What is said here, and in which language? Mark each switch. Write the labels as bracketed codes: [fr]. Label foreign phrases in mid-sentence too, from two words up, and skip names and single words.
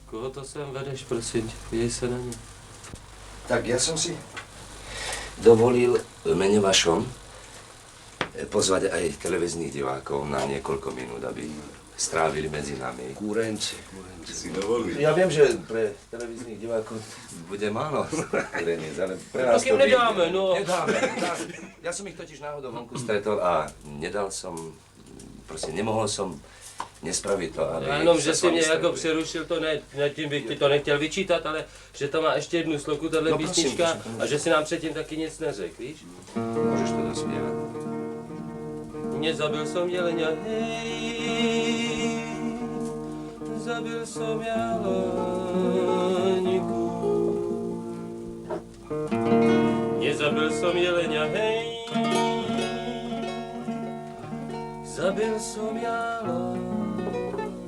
[cs] to sem vedeš, prosím tě, podívej se na ně. [sk] Tak ja som si dovolil v mene vašom pozvať aj televíznych divákov na niekoľko minút, aby strávili medzi nami. Kúrenci si dovolili. Ja viem, že pre televíznych divákov bude málo kúreniec, ale pre nás to nedáme, no. Nedáme. Ja som ich totiž náhodou vonku stretol a nemohol som nespraviť to, aby... [cs] Jenom, že si mě jako přerušil, to ne, tím bych ti to nechtěl vyčítat, ale že to má ještě jednu sloku, tahle písnička, a že si nám předtím taky nic neřekl, víš? [sk] Môžeš to dospievat. Nezabil som jelenia, hej, zabil som jeleňku. Nezabil som jelenia, hej, zabil som jeleňku.